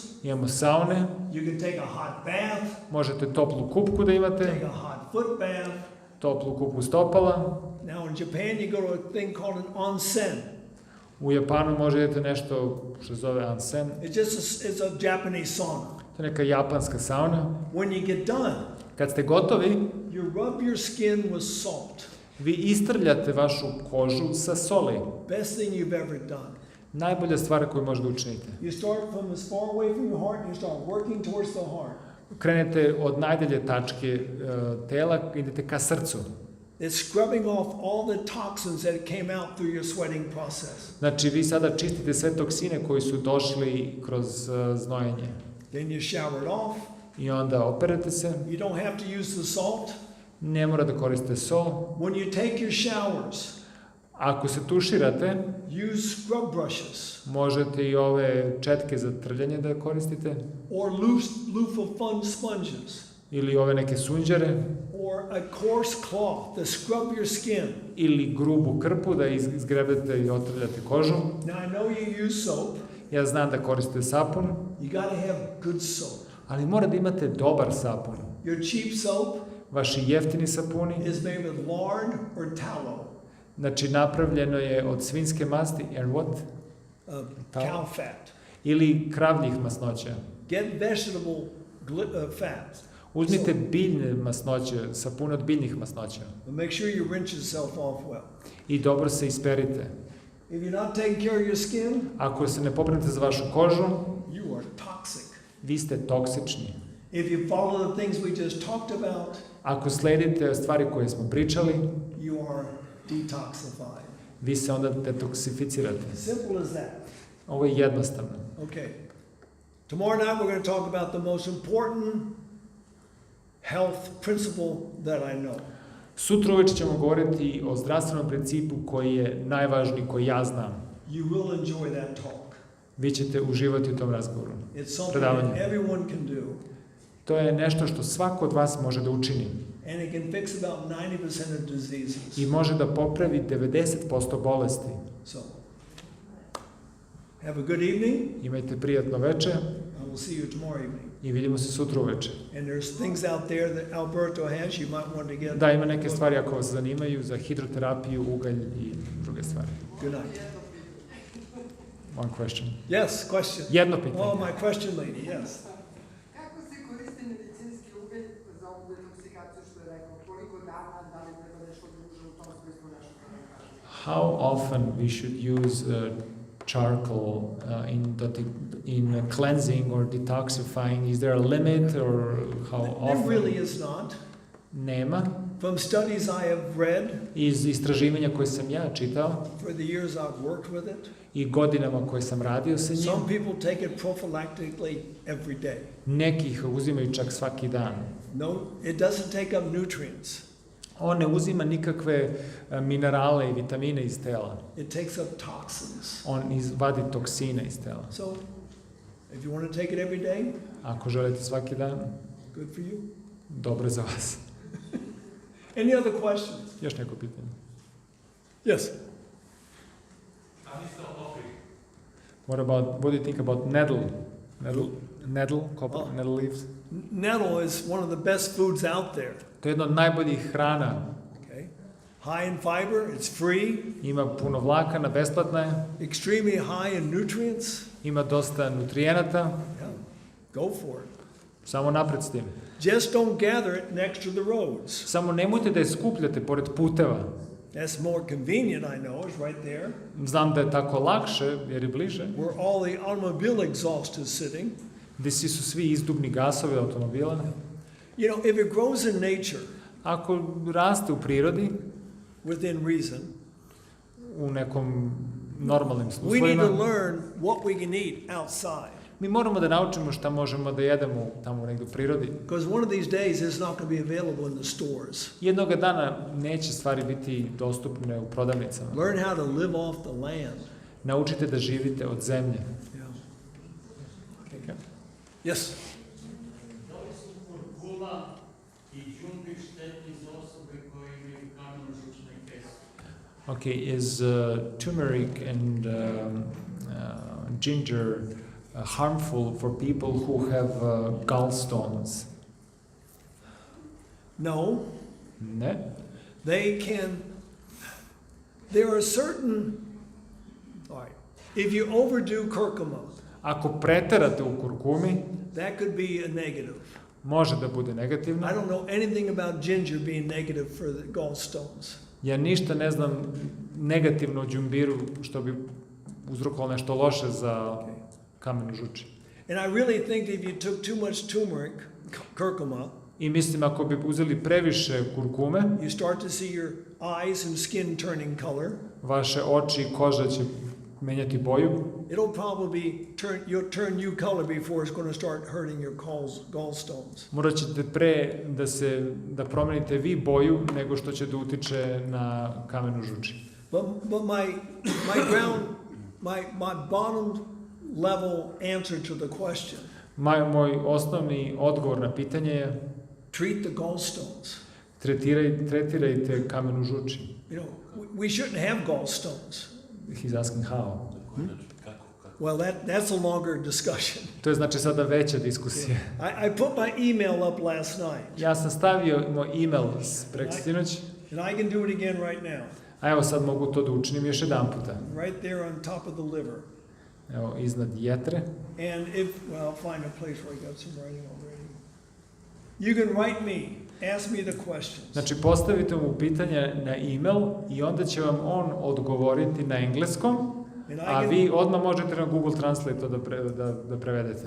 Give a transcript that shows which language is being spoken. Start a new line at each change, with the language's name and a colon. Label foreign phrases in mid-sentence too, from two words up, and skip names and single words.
Serbian: Imamo saune,
English: You can take a hot bath,
Serbian: možete toplu kupku da imate,
English: take a hot foot bath.
Serbian: toplu kupku stopala.
English: Now in Japan, you go to a thing called an onsen.
Serbian: U Japanu možete nešto što se zove onsen.
English: It's a Japanese sauna.
Serbian: To je neka japanska sauna.
English: When you get done,
Serbian: Kad ste gotovi,
English: you rub your skin with salt.
Serbian: vi istrljate vašu kožu sa soli.
English: Best thing you've ever done.
Serbian: Najbolja stvar koju možete učiniti.
English: You start from as far away from your heart and you start working towards the heart.
Serbian: Krenete od najdalje tačke tela, idete ka srcu.
English: It's scrubbing off all the toxins that came out through your sweating process.
Serbian: Znači, vi sada čistite sve toksine koji su došli kroz znojenje.
English: Then you shower it off.
Serbian: I onda operete se.
English: You don't have to use the salt.
Serbian: Ne mora da koristite sol.
English: When you take your showers,
Serbian: Ako se tuširate,
English: use scrub brushes
Serbian: možete i ove četke za trljanje da koristite.
English: or loofah sponges
Serbian: Ili ove neke sunđere.
English: or a coarse cloth to scrub your skin.
Serbian: Ili grubu krpu da izgrebete i otrljate kožu.
English: Now I know you use soap.
Serbian: Ja znam da koristite sapun,
English: You got to have good soap.
Serbian: ali mora da imate dobar sapun.
English: Your cheap soap
Serbian: Vaši jeftini sapuni,
English: is made with lard or tallow.
Serbian: znači napravljeno je od svinjske masti,
English: and what? Cow fat.
Serbian: Ili kravljih masnoća.
English: Get vegetable fat.
Serbian: Uzmite biljne masnoće, sapun od biljnih masnoća.
English: But make sure you rinse yourself off well.
Serbian: I dobro se isperite.
English: If you're not taking care of your skin,
Serbian: Ako se ne pobrinete za vašu kožu,
English: you are toxic.
Serbian: vi ste toksični.
English: If you follow the things we just talked about,
Serbian: Ako sledite stvari koje smo pričali,
English: you are detoxified.
Serbian: vi se onda detoksificirate.
English: Simple as that.
Serbian: Ovo je jednostavno.
English: Okay. Tomorrow night we're going to talk about the most important health principle that I know.
Serbian: Sutra uveče ćemo govoriti o zdravstvenom principu koji je najvažniji, koji ja znam.
English: You will enjoy that talk.
Serbian: Vi ćete uživati u tom razgovoru.
English: It's something
Serbian: Predavanje.
English: that everyone can do.
Serbian: To je nešto što svako od vas može da učini.
English: And it can fix about 90% of diseases.
Serbian: I može da popravi 90% bolesti.
English: So, have a good evening.
Serbian: Imajte prijatno veče
English: I will see you tomorrow evening.
Serbian: i vidimo se sutra uveče.
English: And there's things out there that Alberto has you might want to get.
Serbian: Da, ima neke stvari ako vas zanimaju za hidroterapiju, ugalj i druge stvari.
English: Good night. One question. Yes, question.
Serbian: Jedno pitanje.
English: Oh, my question lady, yes.
Serbian: Kako se koristi medicinski ugalj za ovu detoksikaciju što je rekao? Koliko dana, da li treba nešto duže u tom smislu nešto da ne kaže?
English: How often we should use charcoal in cleansing or detoxifying? Is there a limit or how often? There really is not.
Serbian: Nema.
English: From studies I have read,
Serbian: Iz istraživanja koje sam ja čitao
English: for the years I've worked with it,
Serbian: i godinama koje sam radio sa njim,
English: some people take it prophylactically every day.
Serbian: neki ih uzimaju čak svaki dan.
English: No, it doesn't take up nutrients.
Serbian: On ne uzima nikakve minerale i vitamine iz tela.
English: It takes up toxins.
Serbian: On vadi toksine iz tela.
English: So, if you want to take it every day,
Serbian: Ako želite svaki dan,
English: good for you.
Serbian: dobro za vas.
English: Any other questions?
Serbian: Još neko pitanje?
English: Yes. What do you think about nettle? Copper, Oh. nettle leaves? Nettle is one of the best foods out there.
Serbian: To je jedno od najboljih hrana.
English: Okay. High in fiber, it's free,
Serbian: Ima puno vlakana, besplatna je,
English: extremely high in nutrients.
Serbian: ima dosta nutrijenata,
English: Yeah. Go for it.
Serbian: samo napred s tim.
English: Just don't gather it next to the roads.
Serbian: Samo nemojte da je skupljate pored puteva.
English: That's more convenient, I know, it's right there.
Serbian: Znam da je tako lakše, jer je bliže.
English: Where all the automobile exhaust is sitting.
Serbian: Gdje su svi izdubni gasovi automobila.
English: You know, if it grows in nature,
Serbian: Ako raste u prirodi,
English: within reason,
Serbian: u nekom normalnim
English: we need to
Serbian: uslovima,
English: learn what we can eat outside.
Serbian: mi moramo da naučimo šta možemo da jedemo tamo negdje u prirodi.
English: Because one of these days it's not going to be available in the stores.
Serbian: Jednoga dana neće stvari biti dostupne u prodavnicama.
English: Learn how to live off the land.
Serbian: Naučite da živite od zemlje.
English: Yeah. Okay. Yes.
Serbian: Da li su kurkuma i đumbir štetni za osobe koje imaju kameno-žučne kese?
English: Okay, is turmeric and ginger harmful for people who have gallstones? No.
Serbian: Ne.
English: They can. There are certain. All right. If you overdo curcuma,
Serbian: Ako preterate u kurkumi,
English: that could be a negative.
Serbian: može da bude negativno.
English: I don't know anything about ginger being negative for the gallstones.
Serbian: Ja ništa ne znam negativno o đumbiru što bi uzrokovalo nešto loše za kamenu žuči.
English: And I really think that if you took too much turmeric, curcuma,
Serbian: I mislim ako bi uzeli previše kurkume,
English: you start to see your eyes and skin turning color.
Serbian: vaše oči i koža će menjati boju.
English: It'll probably turn new color before it's going to start hurting your gallstones.
Serbian: Morat ćete pre da promenite vi boju nego što će da utiče na kamenu žuči.
English: But my bottom level answer to the question.
Serbian: Moj osnovni odgovor na pitanje je
English: Treat the gallstones.
Serbian: tretirajte kamenu žuči.
English: You know, we shouldn't have gallstones. He's asking how. Well, that's a longer discussion.
Serbian: To je znači sada veća diskusija.
English: I put my email up last night.
Serbian: Ja sam stavio moj email preksinoć,
English: And I can do it again right now.
Serbian: a evo sad mogu to da učinim još jedan puta.
English: Right there on top of the liver.
Serbian: Evo, iznad jetre.
English: And I'll find a place where I got some writing already. You can write me, ask me the questions.
Serbian: Znači, postavite mu pitanja na email i onda će vam on odgovoriti na engleskom, a vi odmah možete na Google Translate to da prevedete.